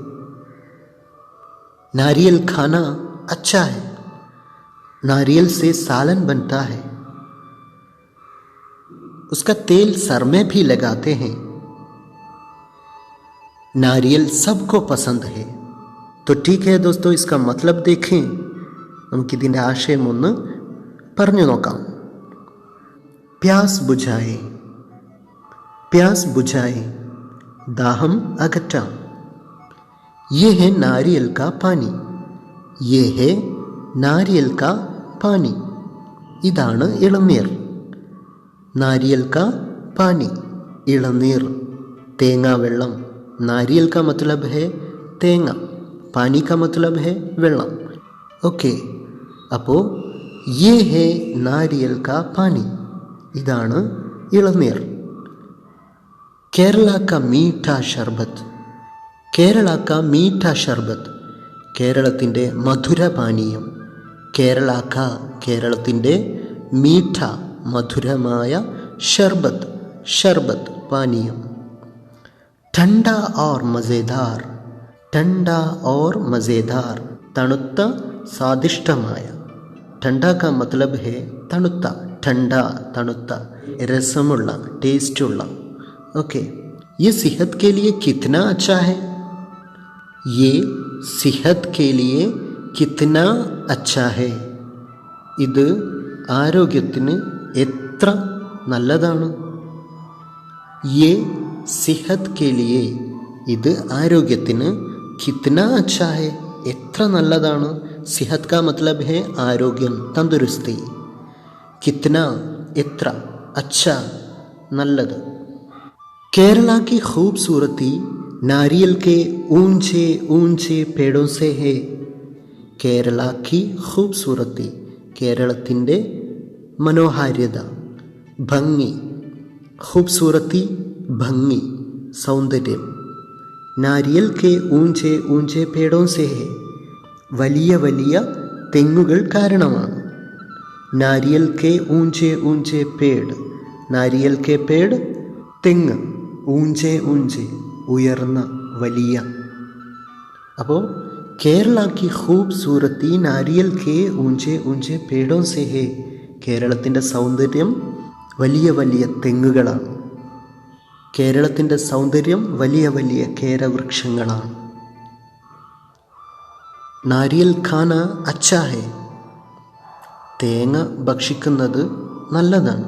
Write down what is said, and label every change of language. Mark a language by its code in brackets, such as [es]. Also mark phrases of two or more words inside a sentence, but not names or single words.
[hi] नारियल खाना अच्छा है. नारियल से सालन बनता है. उसका तेल सर में भी लगाते हैं. नारियल सबको पसंद है. तो ठीक है दोस्तों, इसका मतलब देखें. [ml] നമുക്കിതിൻ്റെ ആശയം ഒന്ന് പറഞ്ഞു നോക്കാം. [hi] प्यास बुझाए. प्यास बुझाए, [ml] ദാഹം അകറ്റാം. [hi] ये है नारियल का पानी. ये है नारियल का पानी. [ml] ഇതാണ് ഇളനീർ. [hi] नारियल का पानी, [ml] ഇളനീർ, തേങ്ങാവെള്ളം. [hi] नारियल का मतलब है തേങ്ങ, पानी का मतलब है വെള്ളം. [ml] ഓക്കെ. അപ്പോൾ [hi] ये है नारियल का पानी, [ml] ഇതാണ് ഇളനീർ. [hi] കേരള का मीठा शरबत. കേരള का मीठा शरबत, [ml] കേരളത്തിൻ്റെ മധുരപാനീയം. കേരള का, കേരളത്തിൻ്റെ, മീഠ, മധുരമായ, ഷർബത്ത്, ഷർബത്ത്, പാനീയം. [hi] ठंडा और मज़ेदार. ठंडा और मज़ेदार, [ml] തണുത്ത സ്വാദിഷ്ടമായ. [hi] ठंडा का मतलब है तणुत्ता, ठंडा [ml] തണുത്ത, രസമുള്ള, ടേസ്റ്റുള്ള. [hi] ओके, ये सेहत के लिए कितना अच्छा है? ये सेहत के लिए कितना अच्छा है? [ml] ഇത് ആരോഗ്യത്തിന് എത്ര നല്ലതാണ്? [hi] ये सेहत के लिए [ml] ഇത് ആരോഗ്യത്തിന് [hi] कितना अच्छा है, [ml] എത്ര നല്ലതാണ്. [hi] सेहत का मतलब है ആരോഗ്യം, തന്ദുരുസ്തി. कितना എത്ര, अच्छा നല്ലത്. केरला की खूबसूरती नारियल के ऊंचे ऊंचे पेड़ों से है. കേരള की खूबसूरती, [ml] കേരളത്തിൻ്റെ മനോഹാരിത, ഭംഗി. खूबसूरती ഭംഗി, സൗന്ദര്യം. [hi] नारियल के ऊंचे ऊंचे पेड़ों से है, [ml] വലിയ വലിയ തെങ്ങുകൾ കാരണമാണ്. [hi] नारियल के ऊंचे ऊंचे पेड़, नारियल के पेड़ തെങ്ങ്, ऊंचे ऊंचे [ml] ഉയർന്ന വലിയ. [hi] അപ്പോൾ കേരള की खूबसूरती नारियल के ऊंचे ऊंचे पेड़ों से है, [ml] കേരളത്തിൻ്റെ സൗന്ദര്യം വലിയ വലിയ തെങ്ങുകളാണ്. കേരളത്തിൻ്റെ സൗന്ദര്യം വലിയ വലിയ കേരവൃക്ഷങ്ങളാണ്. [hi] नारियल खाना अच्छा है, [ml] തേങ്ങ ഭക്ഷിക്കുന്നത് നല്ലതാണ്.